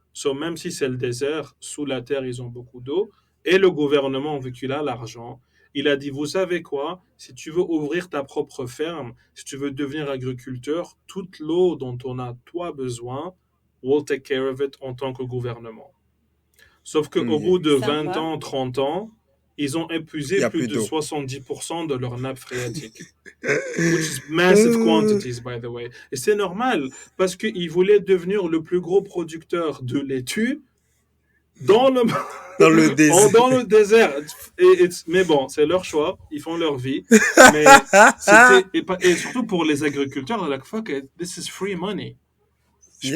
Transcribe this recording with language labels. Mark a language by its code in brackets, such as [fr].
[fr] So, même si c'est le désert, sous la terre, ils ont beaucoup d'eau. Et le gouvernement, vu qu'il a l'argent, il a dit, vous savez quoi, si tu veux ouvrir ta propre ferme, si tu veux devenir agriculteur, toute l'eau dont on a toi besoin, [en] we'll take care of it [fr] en tant que gouvernement. Sauf qu'au bout de 20 Sympa. ans, 30 ans, ils ont Il épuisé y a plus plus de d'eau. 70% de leur nappe phréatique. [en] Which is massive quantities, by the way. [fr] Et c'est normal, parce qu'ils voulaient devenir le plus gros producteur de laitue dans le, Dans le désert. dans le désert. Mais bon, c'est leur choix, ils font leur vie. Mais et surtout pour les agriculteurs, [en] like, fuck it, this is free money. [fr] Je peux